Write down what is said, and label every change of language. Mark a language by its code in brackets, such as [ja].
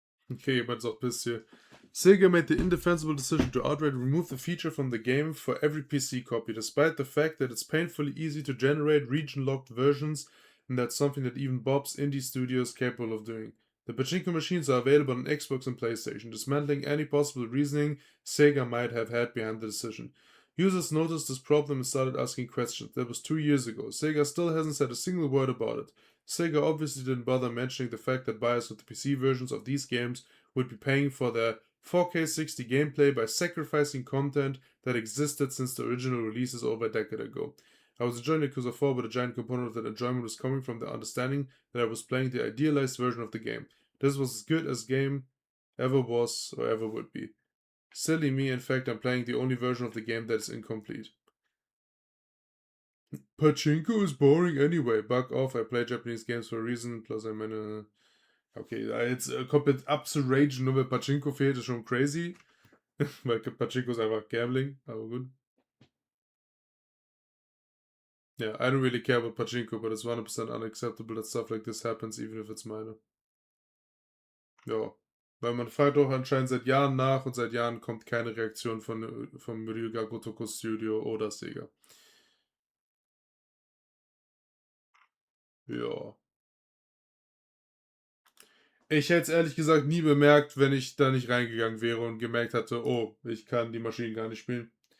[de] Okay, jemand sagt bis hier. [en] Sega made the indefensible decision to outright remove the feature from the game for every PC copy, despite the fact that it's painfully easy to generate region-locked versions, and that's something that even Bob's indie studio is capable of doing. The pachinko machines are available on Xbox and PlayStation, dismantling any possible reasoning Sega might have had behind the decision. Users noticed this problem and started asking questions. That was 2 years ago. Sega still hasn't said a single word about it. Sega obviously didn't bother mentioning the fact that buyers of the PC versions of these games would be paying for their 4K 60 gameplay by sacrificing content that existed since the original releases over a decade ago. I was enjoying Yakuza 4, but a giant component of that enjoyment was coming from the understanding that I was playing the idealized version of the game. This was as good as game ever was or ever would be. Silly me, in fact, I'm playing the only version of the game that is incomplete. Pachinko is boring anyway. Bug off, I play Japanese games for a reason, plus I [de] meine... Okay, da jetzt komplett abzuragen, nur weil Pachinko fehlt, ist schon crazy. Weil Pachinko ist einfach Gambling, aber gut. [en] Yeah, I don't really care about Pachinko, but it's 100% unacceptable that stuff like this happens, even if it's minor. [de] Ja, weil man fragt auch anscheinend seit Jahren nach und seit Jahren kommt keine Reaktion vom Ryuga Gotoku Studio oder Sega. Ja. Ich hätte es ehrlich gesagt nie bemerkt, wenn ich da nicht reingegangen wäre und gemerkt hatte, oh, ich kann die Maschinen gar nicht spielen.